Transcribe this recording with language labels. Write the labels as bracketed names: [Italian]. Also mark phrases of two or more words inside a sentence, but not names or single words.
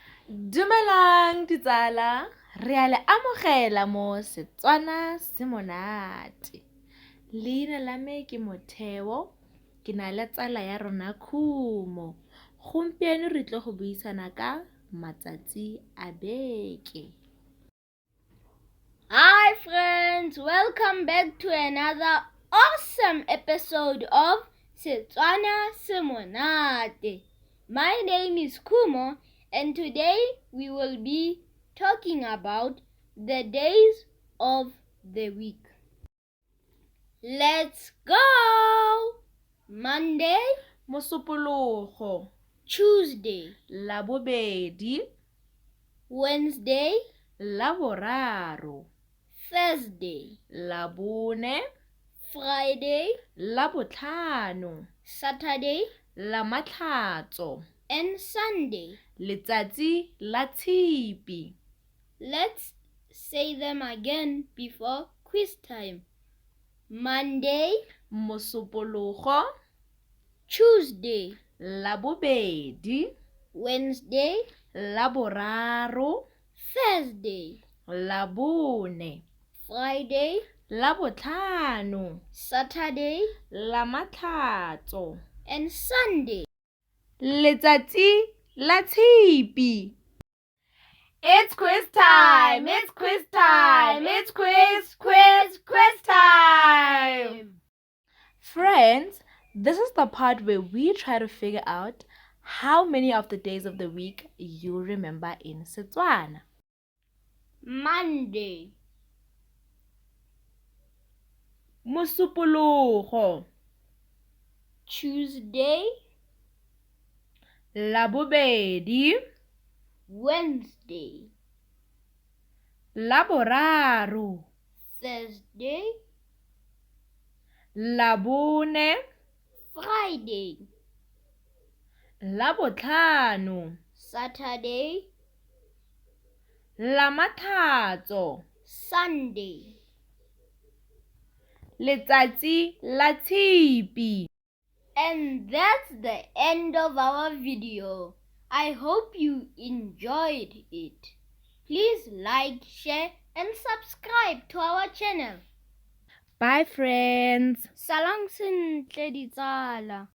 [Tswana] Dumelang ditsala, re a le amogela mo Setswana se monate. Leina la me ke Motheo, ke na le tsala ya rona Khumo. Gompieno re tlo go buisana ka matsatsi a beke. [English] Hi friends, welcome back to another awesome episode of Setswana se monate. My name is Kumo, and today we will be talking about the days of the week. Let's go! Monday, [Tswana] Mosupologo, [English] Tuesday, [Tswana] Labobedi, [English] Wednesday, [Tswana] Laboraro, [English] Thursday, [Tswana] Labone, [English] Friday, [Tswana] Labotlhano, [English] Saturday, [Tswana] Lamatlhatso, [English] and Sunday. [Tswana] letsatsi la tshipi. [English] Let's say them again before quiz time. Monday, [Tswana] Mosupologo, [English] Tuesday, [Tswana] Labobedi, [English] Wednesday, [Tswana] Laboraro, [English] Thursday, [Tswana] Labone, [English] Friday, [Tswana] Labotlhano, [English] Saturday, [Tswana] Lamatlhatso, [English] and Sunday. [Tswana] letsatsi la tshipi. [English] It's quiz time! It's quiz time! It's quiz time! Friends, this is the part where we try to figure out how many of the days of the week you remember in Setswana. Monday, [Tswana] Mosupologo, [English] Tuesday, [Tswana] Labobedi, [English] Wednesday, [Tswana] Laboraro, [English] Thursday, [Tswana] Labone, [English] Friday, [Tswana] Labotlhano, [English] Saturday, [Tswana] Lamatlhatso, [English] Sunday. [Tswana] letsatsi la tshipi. [English] And that's the end of our video. I hope you enjoyed it. Please like, share, and subscribe to our channel. Bye friends. [Tswana] Salang sentle ditsala.